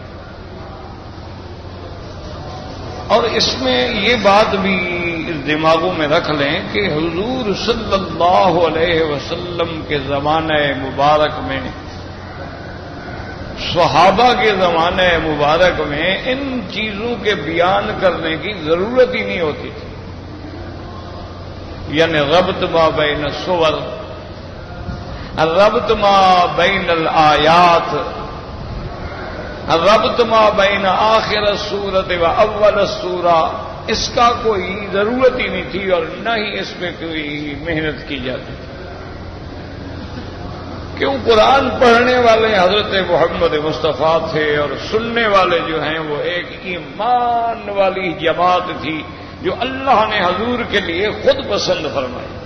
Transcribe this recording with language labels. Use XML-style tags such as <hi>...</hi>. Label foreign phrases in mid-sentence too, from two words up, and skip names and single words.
<ur>اور اس میں یہ بات بھی دماغوں میں رکھ لیں کہ حضور صلی اللہ علیہ وسلم کے زمانہ مبارک میں صحابہ کے زمانہ مبارک میں ان چیزوں کے بیان کرنے کی ضرورت ہی نہیں ہوتی تھی. یعنی</ur> <ar>ربط ما بین الصور الربط ما بین الآیات الربط ما بین آخر السورۃ و اول السورہ</ar> <ur>اس کا کوئی ضرورت ہی نہیں تھی اور نہ ہی اس پہ کوئی محنت کی جاتی. کیوں قرآن پڑھنے والے حضرت محمد مصطفیٰ تھے اور سننے والے جو ہیں وہ ایک ایمان والی جماعت تھی جو اللہ نے حضور کے لیے خود پسند فرمائی.</ur>